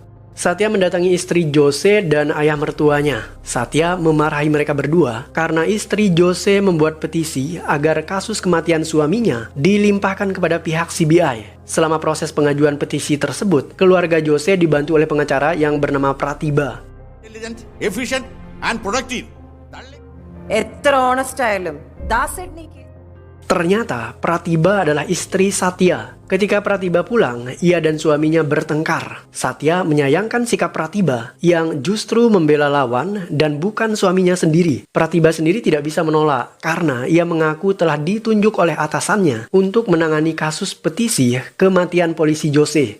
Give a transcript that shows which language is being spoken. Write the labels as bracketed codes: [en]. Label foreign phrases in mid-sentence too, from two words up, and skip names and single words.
[id] Satya mendatangi istri Jose dan ayah mertuanya. Satya memarahi mereka berdua karena istri Jose membuat petisi agar kasus kematian suaminya dilimpahkan kepada pihak CBI. Selama proses pengajuan petisi tersebut, keluarga Jose dibantu oleh pengacara yang bernama Pratiba. [en] Intelligent, efficient, and productive. [ml] എത്ര ഓണസ്റ്റ് ആയാലും ദാസേട്ടൻ ഈ കേസ് [id] Ternyata Pratiba adalah istri Satya. Ketika Pratiba pulang, ia dan suaminya bertengkar. Satya menyayangkan sikap Pratiba yang justru membela lawan dan bukan suaminya sendiri. Pratiba sendiri tidak bisa menolak karena ia mengaku telah ditunjuk oleh atasannya untuk menangani kasus petisi kematian polisi Jose.